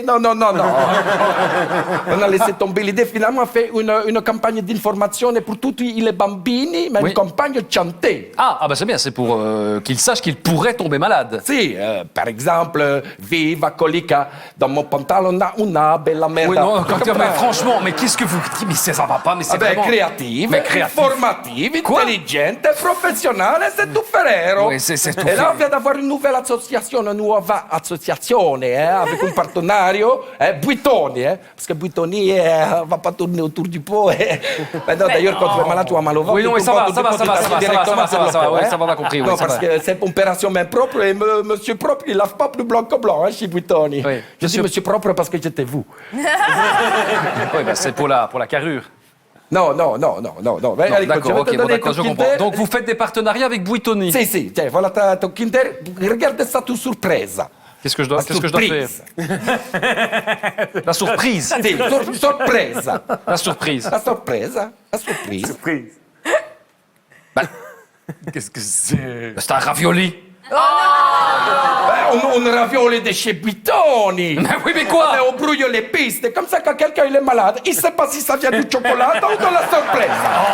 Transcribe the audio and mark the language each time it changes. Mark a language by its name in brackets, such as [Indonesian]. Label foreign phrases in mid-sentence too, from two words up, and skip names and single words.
[French] Non. On a laissé tomber l'idée. Finalement, on fait une campagne d'information pour tous les bambini, mais Oui. une campagne chantée. Ah, bah c'est bien, c'est pour qu'ils sachent qu'ils pourraient tomber malades. Si, par exemple, [Italian] viva colica, [French] dans mon pantalon [Italian] a una bella merda. [French] Oui, non, mais franchement, mais qu'est-ce que vous dites? Mais ça va pas, mais c'est vraiment... Créative, Mais créative. informative, Quoi? intelligente, professionnelle, c'est tout ferrero. Oui, c'est tout Et là, ferrero. on vient d'avoir une nouvelle association, une [Italian] nuova associazione, [French] avec un partenario, Buitoni, parce que Buitoni va pas tourner autour du pot. Mais non, d'ailleurs, quand tu es malade, tu as mal au ventre. Oui, non, mais tu ça va, tombes ça va, du pot, ça va, tu ça va, directement ça va, sur le pot, ouais, hein. ça va, on a compris, oui, Non, ça parce va. que c'est une opération main propre, et monsieur propre, il lave pas plus blanc que blanc, chez Buitoni. Oui. Je dis monsieur propre parce que j'étais vous. Oui, bah, c'est pour la carrure. Non. Mais Non, allez, d'accord, je vais ok, te bon, donner d'accord, ton je comprends. Kinder. Donc vous faites des partenariats avec Buitoni. Si, tiens, voilà ton Kinder. Regarde ça, tout surprise. Qu'est-ce que je dois faire? La surprise. [Italian] Sì, sorpresa. [French] La surprise. [Italian] La sorpresa. [French] La surprise. Qu'est-ce que c'est? C'est un ravioli. Un ravioli de chez Buitoni. Mais oui, mais quoi? On brouille les pistes. Comme ça, quand quelqu'un il est malade, il ne sait pas si ça vient du chocolat ou de la sorpresa.